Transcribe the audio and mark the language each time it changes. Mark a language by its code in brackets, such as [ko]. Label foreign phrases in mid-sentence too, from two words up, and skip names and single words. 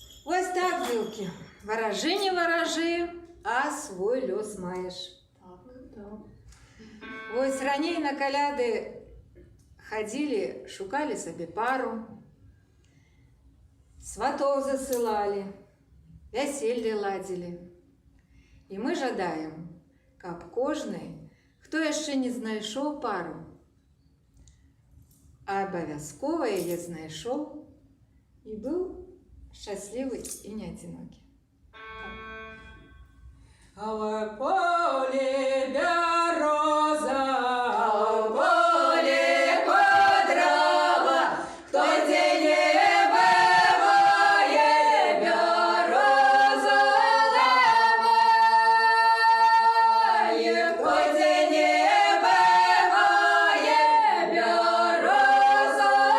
[uk] Ось так, дзелки. [be] Ворожи, не ворожи, а свой лёс маешь. [uk] Ось раней на коляды ходили, шукали себе пару, [ru] сватов засылали, веселье ладили. [be] І ми жадаем, каб кожны, хто яшчэ не знайшоў пару, абавязкова яе знайшоў і быў шчаслівы і не адзінокі. А поле бяроза, а поле квадрава, хто дзе не бывае, бяроза ламае, хто дзе не бывае, бяроза